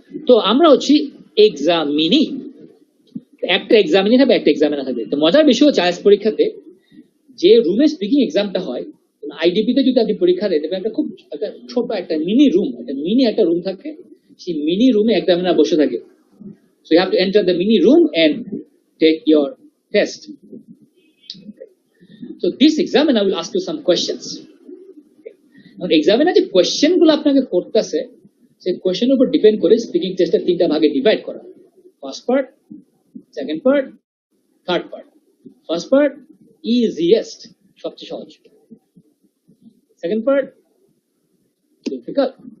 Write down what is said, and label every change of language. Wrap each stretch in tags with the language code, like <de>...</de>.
<bn>তো আমরা হচ্ছি এক্সামিনি, একটা এক্সামিনি থাকবে একটা এক্সামিনার থাকবে। তো মজার বিষয় হচ্ছে আইএলটিএস পরীক্ষাতে যে রুমে স্পিকিং এক্সামটা হয়, আইডিপি তে যদি আপনি পরীক্ষা দেন একটা খুব একটা ছোট একটা মিনি রুম, একটা রুম থাকে, সেই মিনি রুমে এক্সামিনার বসে থাকে।</bn> <en>So you have to enter the mini room and take your test. So this examiner will ask you some questions. Now examiner</en> <bn>যে কোয়েশ্চেন গুলো আপনাকে করতেছে সেই কোয়েশ্চেনের উপর ডিপেন্ড করে স্পিকিং টেস্টের তিনটা ভাগে ডিভাইড করা। First part, second part, third part. First part easiest, সবচেয়ে সহজ। Second part difficult.</bn>